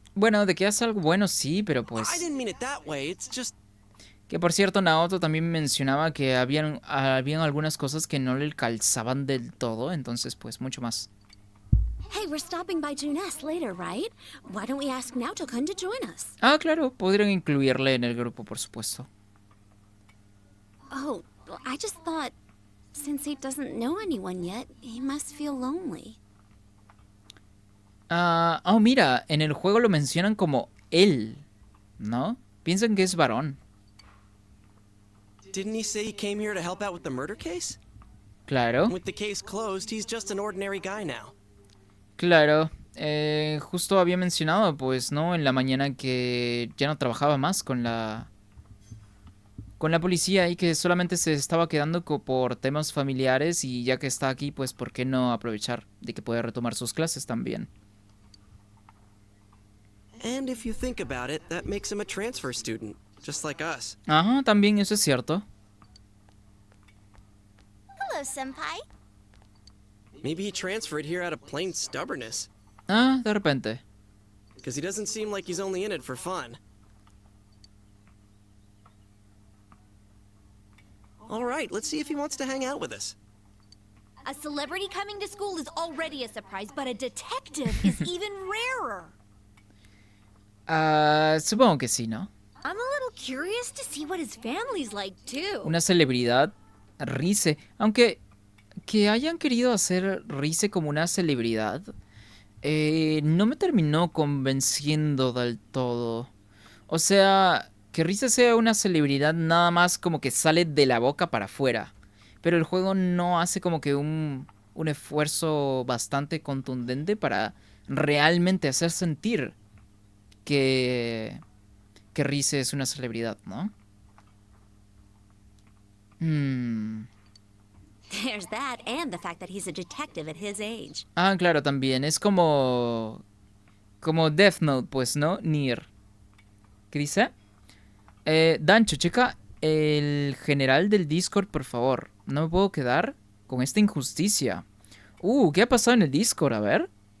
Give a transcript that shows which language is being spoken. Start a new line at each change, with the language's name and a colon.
Spanish: Bueno, de que hace algo bueno sí, pero pues...
English: I didn't mean it that way. It's just...
Spanish: Que por cierto, Naoto también mencionaba que habían algunas cosas que no le calzaban del todo, entonces pues mucho más.
English: Hey, we're stopping by Junes later, right? Why don't we ask Naoto-kun to join us?
Spanish: Ah, claro, podrían incluirle en el grupo, por supuesto.
English: Oh, I just thought, since he doesn't know anyone yet, he must feel lonely.
Spanish: Mira, en el juego lo mencionan como él, ¿no? Piensan que es varón.
English: Didn't he say he came here to help out with the murder case?
Spanish: Claro.
English: With the case closed, he's just an ordinary guy now.
Spanish: Claro. Justo había mencionado, pues, ¿no? En la mañana que ya no trabajaba más con la policía y que solamente se estaba quedando por temas familiares y ya que está aquí, pues, ¿por qué no aprovechar de que puede retomar sus clases también?
English: And if you think about it, that makes him a transfer student, just like us.
Spanish: Ajá, también eso es cierto.
English: Hello, Senpai. Maybe he transferred here out of plain stubbornness.
Spanish: Ah, de repente.
English: Because he doesn't seem like he's only in it for fun. All right, let's see if he wants to hang out with us. A celebrity coming to school is already a surprise, but a detective is even rarer.
Spanish: Supongo que sí, ¿no?
English: I'm a little curious to see what his family's like, too.
Spanish: Una celebridad, Rize. Aunque que hayan querido hacer Rize como una celebridad, no me terminó convenciendo del todo. O sea, que Rize sea una celebridad nada más como que sale de la boca para afuera. Pero el juego no hace como que un esfuerzo bastante contundente para realmente hacer sentir que Rize es una celebridad, ¿no?
English: There's that, and the fact that he's a detective at his age.
Spanish: Ah, claro, también. Es como Death Note, pues, ¿no? Nier. ¿Qué dice? Dancho, checa el general del Discord, por favor. No me puedo quedar con esta injusticia. ¿Qué ha pasado en el Discord? A ver.